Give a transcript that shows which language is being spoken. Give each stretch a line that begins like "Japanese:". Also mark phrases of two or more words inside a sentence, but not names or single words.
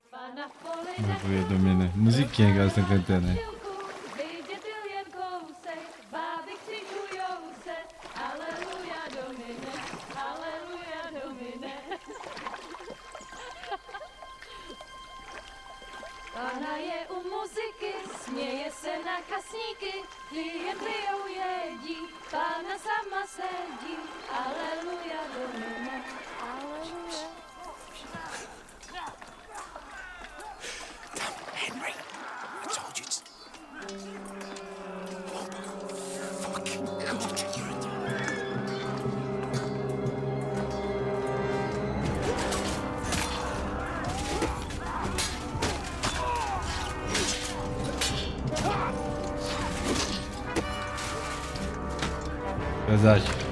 Portuguese: Eu domino. Musiquinha que elas estão cantando, né?
Czech: Pána je u muziky, směje se na kasníky, klienty jedí, pána sama sedí,
Latin: aleluja, domine, aleluja.
English: Damn, Henry, I told you to... Oh, fucking God, you're a...
Portuguese: Verdade.